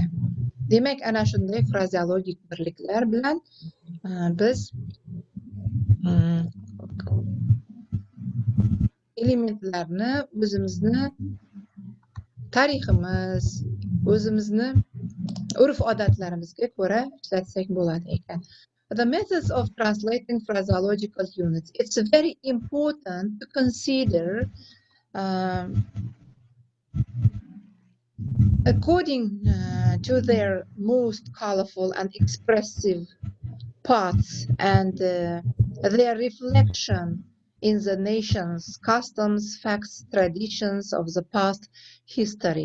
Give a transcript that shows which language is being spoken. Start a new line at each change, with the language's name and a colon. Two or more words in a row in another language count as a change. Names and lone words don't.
Uzbek: Demak, ana shunday frazeologik birliklar bilan biz elementlarni o'zimizni tariximiz, o'zimizni urf-odatlarimizga ko'ra ishlatsak bo'ladi ekan.
English: The methods of translating phraseological units. It's very important to consider according to their most colorful and expressive parts and their reflection in the nation's customs, facts, traditions of the past history.